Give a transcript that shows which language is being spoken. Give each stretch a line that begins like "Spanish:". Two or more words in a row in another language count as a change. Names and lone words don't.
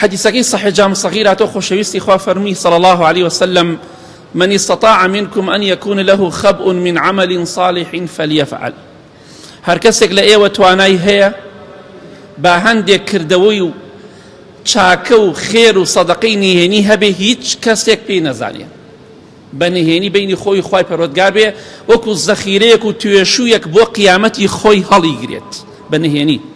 Arabic: حديثك صحيح جامع صغيرة
Central Kurdish: خوشويستي خوا فرمي
Arabic: صلى الله عليه وسلم: من استطاع منكم أن يكون له خبء من عمل صالح فليفعل.
Central Kurdish: هر کەسێک لە ئێوە توانای هەیە با هەندێک کردەوەی و چاکە و خێر و سەدەقەی نهێنی هەبێ هیچ کەسێک پێی نەزانێ، بە نهێنی بینی خۆی خوای پەروەردگار بێ وەکو زەخیرەیەک و توێشوویەک بۆ قیامەتی خۆی هەڵیگرێت بە نهێنی.